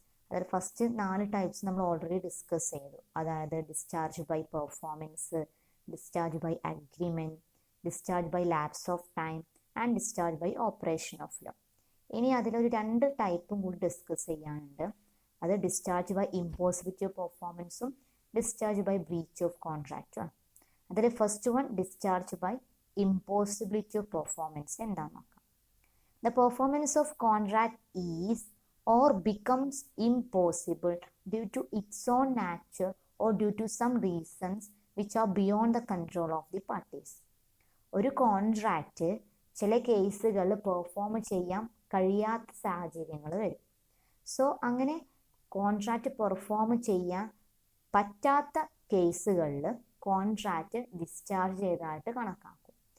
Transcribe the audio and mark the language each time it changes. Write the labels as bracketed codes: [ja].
[ml] അതിൽ first 4 types നമ്മൾ already discuss ചെയ്തു. അതായത് discharge by performance, discharge by agreement, discharge by lapse of time and discharge by operation of law. ഇനി അതിലൊരു 2 ടൈപ്പും കൂടി ഡിസ്കസ് ചെയ്യാനുണ്ട്. അത് ഡിസ്ചാർജ് ബൈ ഇമ്പോസിബിലിറ്റി ഓഫ് പെർഫോമൻസും ഡിസ്ചാർജ് ബൈ ബ്രീച്ച് ഓഫ് കോൺട്രാക്റ്റും ആണ്. അതിൽ first one discharge by impossibility of performance എന്താണെന്ന് നോക്കാം. [en] The performance of contract is or becomes impossible due to its own nature or due to some reasons which are beyond the control of the parties. [ml] ഒരു contract ചില കേസുകളിൽ perform ചെയ്യാൻ കഴിയാത്ത സാഹചര്യങ്ങൾ വരും. So അങ്ങനെ കോൺട്രാക്റ്റ് പെർഫോം ചെയ്യാൻ പറ്റാത്ത കേസുകളിൽ കോൺട്രാക്റ്റ് ഡിസ്ചാർജ് ചെയ്തതായിട്ട് കണക്കാക്കും.